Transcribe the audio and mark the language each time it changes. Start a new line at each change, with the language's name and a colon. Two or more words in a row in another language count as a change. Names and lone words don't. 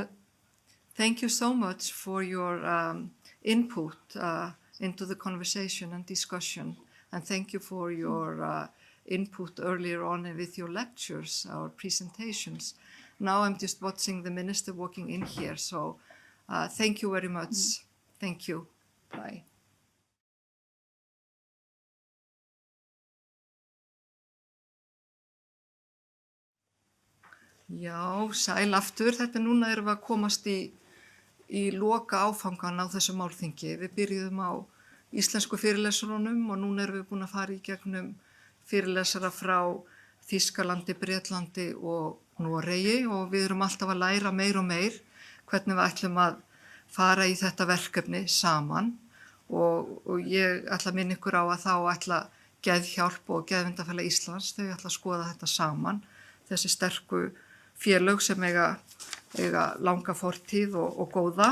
English: Thank you so much for your input into the conversation and discussion, and thank you for your input earlier on with your lectures or presentations. Now I'm just watching the minister walking in here, so thank you very much. Thank you. Bye.
Icelandic: Já, sæl aftur. Þetta núna erum við að komast í loka áfangan á þessu málþingi. Við byrjuðum á íslensku fyrirlesurunum og núna erum við búin að fara í gegnum fyrirlesara frá Þýskalandi, Bretlandi og Noregi og við erum alltaf að læra meir og meir hvernig við ætlum að fara í þetta verkefni saman og ég ætla að minna ykkur á að þá ætla Geðhjálp og Geðvindafélag Íslands, þau ætla að skoða þetta saman, þessi sterku félög sem eiga langa fortíð og góða.